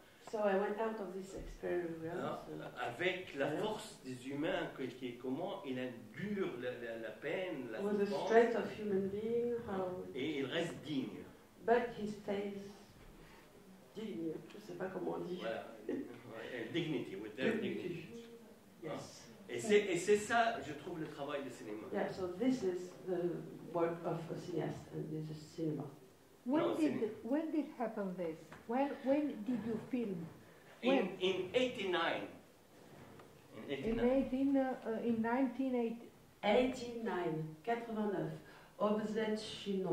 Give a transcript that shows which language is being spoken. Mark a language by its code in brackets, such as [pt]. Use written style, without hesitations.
[en] So I went out of this experience [fr] avec la force des humains, qui est comment il endure la peine, la [en] with the [fr] souffrance, [en] strength of human being, [fr] et il reste digne. [en] but he stays digne. [fr] Je sais pas comment on dit. Voilà. [en] Dignity, with their dignity. Yes. [fr] Et c'est ça, je trouve, le travail du cinéma. [en] Yeah. So this is the work of a cineast, and this is cinema. No, When did happen this? When did you film? In 89. In 1980. [fr] 89, 89. Ou vous êtes chinois?